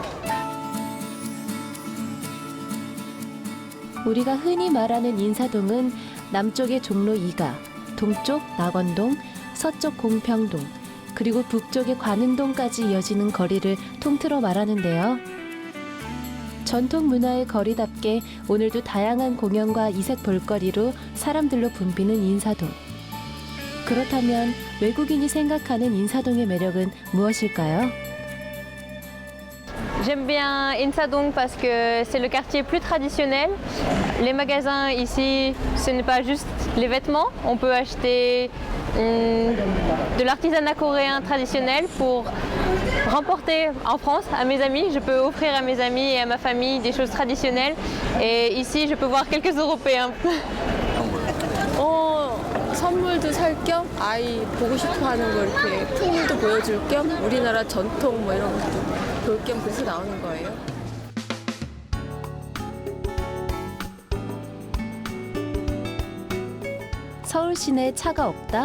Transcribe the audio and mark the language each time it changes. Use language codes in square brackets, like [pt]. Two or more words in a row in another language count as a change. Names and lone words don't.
[ko] 우리가 흔히 말하는 인사동은 남쪽의 종로 2가, 동쪽 낙원동, 서쪽 공평동, 그리고 북쪽의 관운동까지 이어지는 거리를 통틀어 말하는데요. 전통 문화의 거리답게 오늘도 다양한 공연과 이색 볼거리로 사람들로 붐비는 인사동. 그렇다면 외국인이 생각하는 인사동의 매력은 무엇일까요? [fr] J'aime bien Insadong parce que c'est le quartier plus traditionnel. Les magasins ici, ce n'est pas juste les vêtements. On peut acheter de l'artisanat coréen traditionnel pour remporter en France à mes amis. Je peux offrir à mes amis et à ma famille des choses traditionnelles. Et ici, je peux voir quelques Européens. [ko] 선물도 살 겸 아이 보고 싶어 하는 거 이렇게 풍물도 보여줄 겸 우리나라 전통 뭐 이런 것도 볼 겸 그래서 나오는 거예요. 서울 시내에 차가 없다?